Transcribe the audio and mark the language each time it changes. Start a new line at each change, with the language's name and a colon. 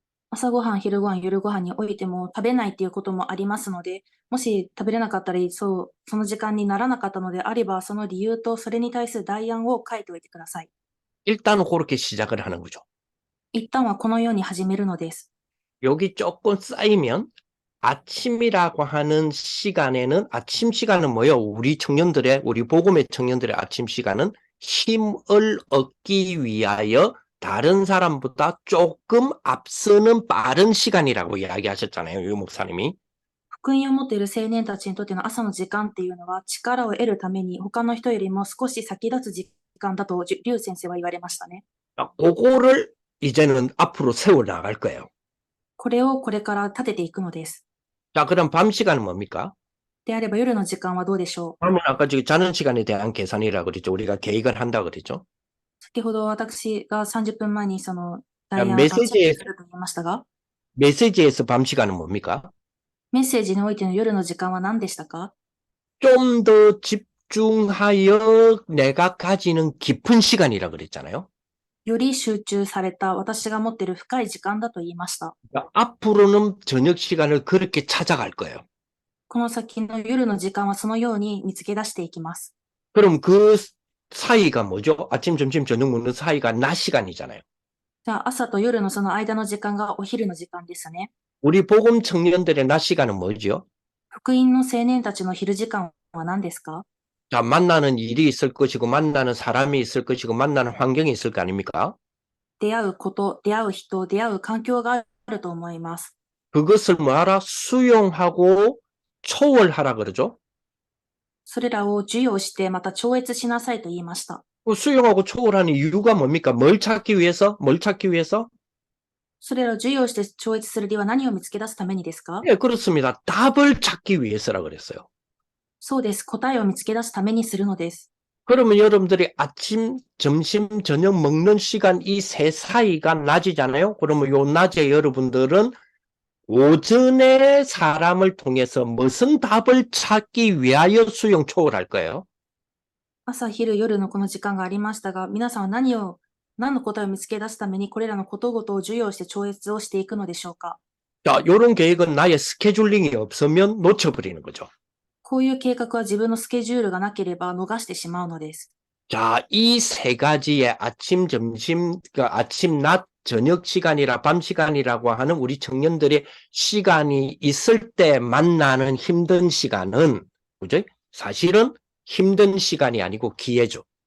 Japanese: 朝ごはん、昼ごはん、夜ごはんにおいても食べないっていうこともありますので、もし食べれなかったり、その時間にならなかったのであれば、その理由とそれに対する代案を書いておいてください。
Korean: 일단은 그렇게 시작을 하는 거죠.
Japanese: 一旦はこのように始めるのです。
Korean: 여기 조금 쌓이면 아침이라고 하는 시간에는 아침 시간은 뭐예요? 우리 복음의 청년들의 아침 시간은 힘을 얻기 위하여 다른 사람보다 조금 앞서는 빠른 시간이라고 이야기하셨잖아요. 유 목사님이.
Japanese: 福音を持っている青年たちにとっての朝の時間っていうのは力を得るために他の人よりも少し先立つ時間だと劉先生は言われましたね。
Korean: 그거를 이제는 앞으로 세워 나갈 거예요.
Japanese: これをこれから立てていくのです。
Korean: 자, 그럼 밤 시간은 뭡니까?
Japanese: であれば夜の時間はどうでしょう。
Korean: 밤은 아까 지금 자는 시간에 대한 계산이라고 그랬죠. 우리가 계획을 한다 그랬죠.
Japanese: 先ほど私が30分前にそのやダイヤをチェックすると言いましたが、
Korean: 메시지에서 밤 시간은 뭡니까?
Japanese: メッセージにおいての夜の時間は何でしたか？
Korean: 좀 더 집중하여 내가 가지는 깊은 시간이라고 그랬잖아요.
Japanese: より集中された私が持っている深い時間だと言いました。
Korean: 그러니까 앞으로는 저녁 시간을 그렇게 찾아갈 거예요.
Japanese: この先の夜の時間はそのように見つけ出していきます。
Korean: 그럼 그 사이가 뭐죠? 아침, 점심, 저녁 먹는 사이가 낮 시간이잖아요.
Japanese: じゃあ朝と夜のその間の時間がお昼の時間ですね。
Korean: 우리 복음 청년들의 낮 시간은 뭐죠?
Japanese: 福音の青年たちの昼時間は何ですか？
Korean: 자, 만나는 일이 있을 것이고, 만나는 사람이 있을 것이고, 만나는 환경이 있을 거 아닙니까?
Japanese: 出会うこと、出会う人、出会う環境があると思います。
Korean: 그것을 뭐하라? 수용하고 초월하라 그러죠?
Japanese: それらを授与してまた超越しなさいと言いました。
Korean: 그 수용하고 초월하는 이유가 뭡니까? 뭘 찾기 위해서? 뭘 찾기 위해서?
Japanese: それらを授与して超越する理由は何を見つけ出すためにですか？
Korean: 예, 그렇습니다. 답을 찾기 위해서라 그랬어요.
Japanese: そうです。答えを見つけ出すためにするのです。
Korean: 그러면 여러분들이 아침, 점심, 저녁 먹는 시간 이 세 사이가 낮이잖아요. 그러면 요 낮에 여러분들은 오전에 사람을 통해서 무슨 답을 찾기 위하여 수용 초월할 거예요.
Japanese: 朝、昼、夜のこの時間がありましたが、皆さんは何の答えを見つけ出すためにこれらのことごとを授与して超越をしていくのでしょうか？
Korean: 자, 요런 계획은 나의 스케줄링이 없으면 놓쳐버리는 거죠.
Japanese: こういう計画は自分のスケジュールがなければ逃してしまうのです。
Korean: 자, 이 세 가지의 아침, 점심, 그러니까 아침, 낮, 저녁 시간이라 밤 시간이라고 하는 우리 청년들의 시간이 있을 때 만나는 힘든 시간은, 그죠? 사실은 힘든 시간이 아니고 기회죠.